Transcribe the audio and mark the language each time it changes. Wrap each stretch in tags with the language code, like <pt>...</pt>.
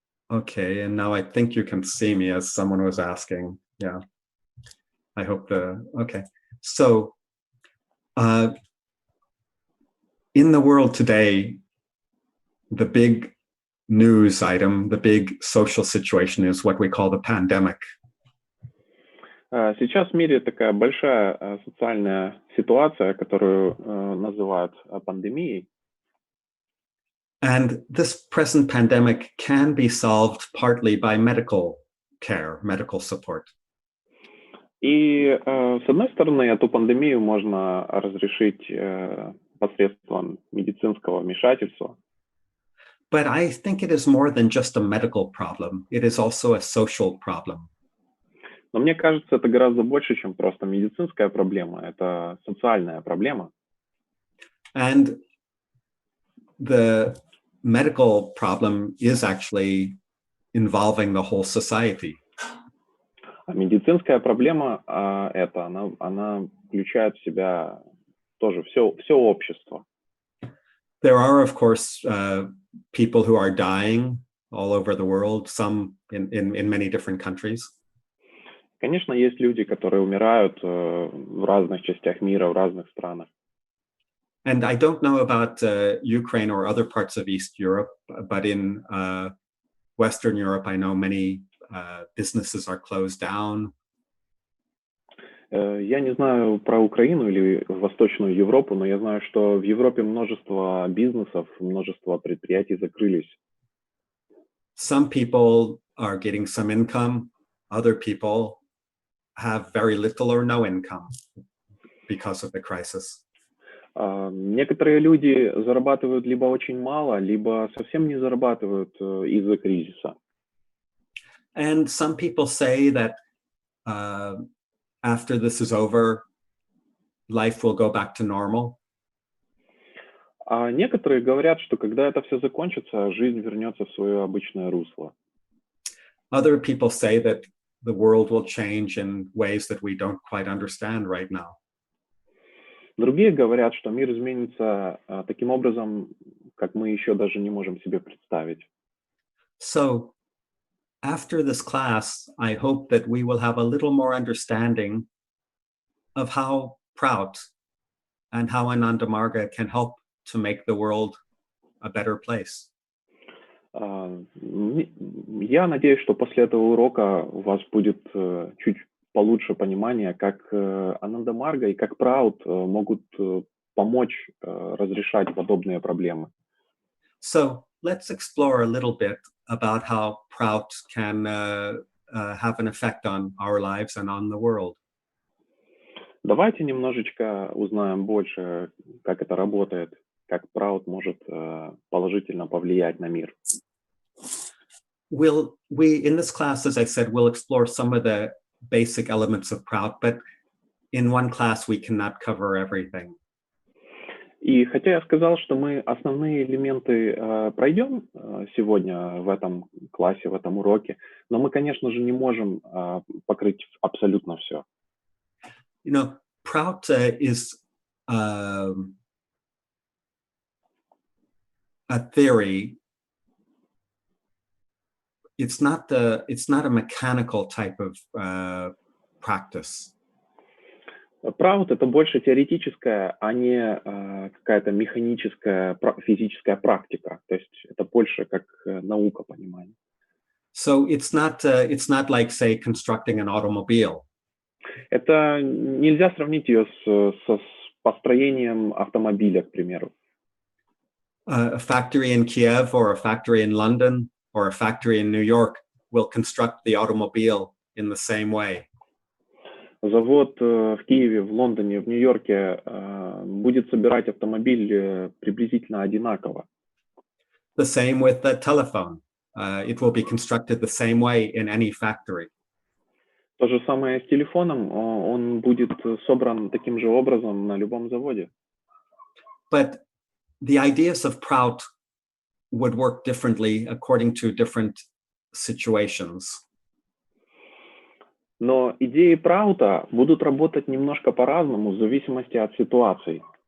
<en>Okay, and now I think you can see me as someone was asking. Yeah, I hope okay. So, in the world today, the big news item, the big social situation is what we call the pandemic.</en> <ru>Сейчас в мире такая большая социальная ситуация, которую называют пандемией.</ru> <en>And this present pandemic can be solved partly by medical care, medical support.</en> <ru>И с одной стороны, эту пандемию можно разрешить посредством медицинского вмешательства.</ru> <en>But I think it is more than just a medical problem. It is also a social problem.</en> <ru>Но мне кажется, это гораздо больше, чем просто медицинская проблема. Это социальная проблема.</ru> <en>And the medical problem is actually involving the whole society.</en> <ru>А медицинская проблема она включает в себя тоже все общество.</ru> <en>There are, of course, people who are dying all over the world, some in many different countries.</en> <ru>Конечно, есть люди, которые умирают в разных частях мира, в разных странах.</ru> <en>And I don't know about Ukraine or other parts of East Europe, but in Western Europe, I know many businesses are closed down.</en> <ru>Я не знаю про Украину или Восточную Европу, но я знаю, что в Европе множество бизнесов, множество предприятий закрылись.</ru> <en>Some people are getting some income. Other people have very little or no income because of the crisis.</en> <ru>Некоторые люди зарабатывают либо очень мало, либо совсем не зарабатывают из-за кризиса.</ru> <en>And some people say that after this is over, life will go back to normal.</en> <ru>А некоторые говорят, что когда это все закончится, жизнь вернется в свое обычное русло.</ru> <en>Other people say that the world will change in ways that we don't quite understand right now.</en> <ru>Другие говорят, что мир изменится таким образом, как мы еще даже не можем себе представить.</ru> <en>So after this class, I hope that we will have a little more understanding of how Prout and how Ananda Marga can help to make the world a better place.</en> <ru>Я надеюсь, что после этого урока у вас будет чуть получше понимание, как Ананда Марга и как ПРАУТ могут помочь разрешать подобные проблемы.</ru> <en>So let's explore a little bit about how Prout can have an effect on our lives and on the world.</en> <ru>Давайте немножечко узнаем больше, как это работает, как ПРАУТ может положительно повлиять на мир.</ru> <en>In this class, as I said, we'll explore some of the basic elements of Prout, but in one class we cannot cover everything.</en> <ru>И хотя я сказал, что мы основные элементы пройдем сегодня в этом классе, в этом уроке, но мы, конечно же, не можем покрыть абсолютно все.</ru> <en>You know, Prout is a theory. It's not a mechanical type of practice.</en> <ru>ПРАУТ — это больше теоретическая, а не какая-то механическая, физическая практика. То есть это больше как наука понимания.</ru> <en>So it's not like, say, constructing an automobile.</en> <ru>Это нельзя сравнить ее с построением автомобиля, к примеру.</ru> <en>A factory in Kiev or a factory in London or a factory in New York will construct the automobile in the same way.</en> <ru>Завод в Киеве, в Лондоне, в Нью-Йорке будет собирать автомобиль приблизительно одинаково.</ru> <en>The same with the telephone. It will be constructed the same way in any factory.</en> <ru>То же самое с телефоном, он будет собран таким же образом на любом заводе.</ru> <en>But the ideas of Prout would work differently according to different situations.</en> <ru>Но идеи ПРАУТа будут работать немножко по-разному в зависимости от ситуации.</ru>